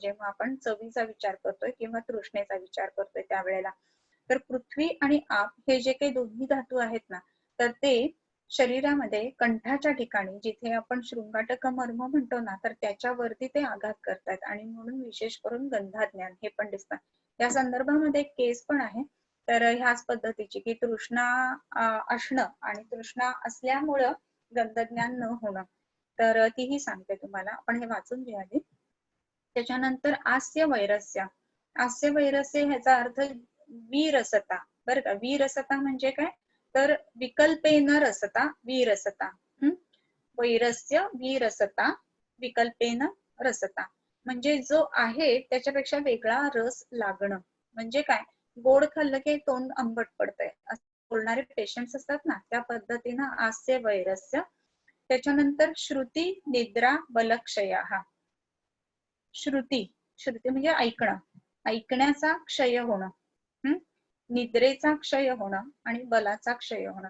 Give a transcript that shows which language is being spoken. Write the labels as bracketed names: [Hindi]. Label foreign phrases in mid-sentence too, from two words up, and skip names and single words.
[Marathi] जेव्हा आपण चवीचा विचार करतोय किंवा तृष्णेचा विचार करतोय त्यावेळेला, तर पृथ्वी आणि आप हे जे काही दोन्ही धातू आहेत ना, तर ते शरीरामध्ये कंठाच्या ठिकाणी, जिथे आपण शृंगाटक मर्म म्हणतो ना, तर त्याच्यावरती ते आघात करतात आणि म्हणून विशेष करून गंधाज्ञान हे पण दिसतात. या संदर्भामध्ये एक केस पण आहे, तर ह्याच पद्धतीची की तृष्णा असणं आणि तृष्णा असल्यामुळं गंधज्ञान न होणं, तर तीही सांगते तुम्हाला. आपण हे वाचून घ्या आधी. त्याच्यानंतर [Sanskrit] आस्य वैरस्य. आस्य वैरस्य [Marathi] ह्याचा अर्थ विरसता, बरं का. विरसता म्हणजे काय, तर [Sanskrit] विकल्पेन रसता विरसता. [Marathi] वैरस्य विरसता [Sanskrit] विकल्पेन रसता [Marathi] म्हणजे जो आहे त्याच्यापेक्षा वेगळा रस लागणं. म्हणजे काय, गोड खाल्लं की तोंड आंबट पडतंय असं बोलणारे पेशंट्स असतात ना, त्या पद्धतीनं [Sanskrit] आस्य वैरस्य. [Marathi] त्याच्यानंतर [Sanskrit] श्रुती निद्रा बलक्षया. [Marathi] श्रुती, श्रुती म्हणजे ऐकणं, ऐकण्याचा क्षय होणं, निद्रेचा क्षय होणं आणि बलाचा क्षय होणं.